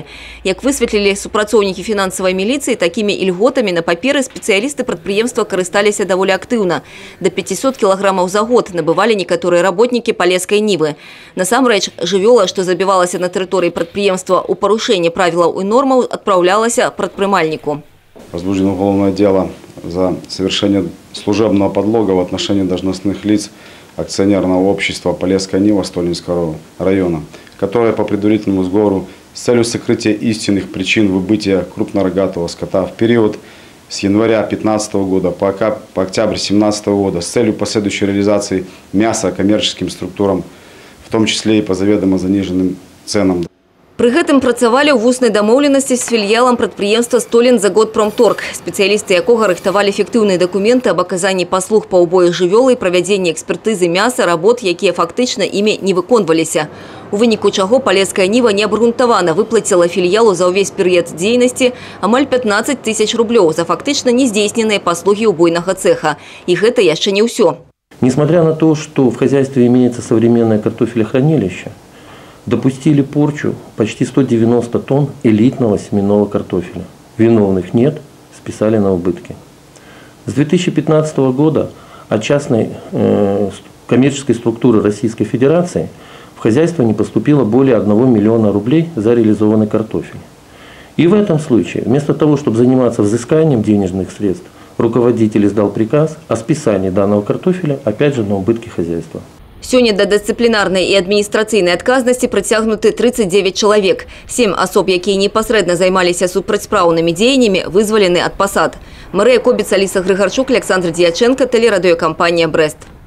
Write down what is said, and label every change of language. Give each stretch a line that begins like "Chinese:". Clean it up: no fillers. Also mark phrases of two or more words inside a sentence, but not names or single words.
Belarusian: Як высветлілі супрацоўнікі фінансавай міліцыі, такімі ільготамі на паперы спецыялісты прадпрыемства карысталіся даволі актыўна. До 500 кілаграмаў за год набывалі некаторыя работнікі «Полесскай Нівы». Насамрэч, жывёла, што забівалася на тэрыторыі прадпрыемства ў парушэнні правілаў і нормаў, адпраўлялася прадпрымальніку.
Russian: Возбуждено уголовное дело за совершение служебного подлога в отношении должностных лиц акционерного общества «Полесская Нива» Столинского района, которое по предварительному сговору с целью сокрытия истинных причин выбытия крупнорогатого скота в период с января 2015 года по октябрь 2017 года с целью последующей реализации мяса коммерческим структурам, в том числе и по заведомо заниженным ценам.
Belarusian: Пры гэтым працавалі ў вуснай дамоўленасці з філіялам прадпрыемства «Столинзагодпромторг», спецыялісты якога рыхтавалі фіктыўныя дакументы аб аказанні паслуг па ўбоі жывёлы і правядзенні экспертызы мяса, работ, якія фактычна імі не выконваліся. У выніку чаго «Полесская Нива» неабгрунтавана выплаціла філіялу за ўвесь перыяд дзейнасці амаль 15 000 рублёў за фактычна нездзейсненыя паслугі ўбойнага цеха. І гэта яшчэ не ўсё.
Russian: Несмотря на то, что в хозяйстве имеется современное картофелехранилище, допустили порчу почти 190 тонн элитного семенного картофеля. Виновных нет, списали на убытки. С 2015 года от частной коммерческой структуры Российской Федерации в хозяйство не поступило более 1 миллиона рублей за реализованный картофель. И в этом случае, вместо того, чтобы заниматься взысканием денежных средств, руководитель издал приказ о списании данного картофеля, опять же, на убытки хозяйства.
Belarusian: Сёння да дысцыплінарнай і адміністрацыйнай адказнасці прыцягнуты 39 чалавек. 7 асоб, якія непасрэдна займаліся супрацьпраўнымі дзеяннямі, вызвалены ад пасад. Марыя Кобіц, Аліса Грыгарчук, Александр Дьяченко, телерадыёкампанія «Брест».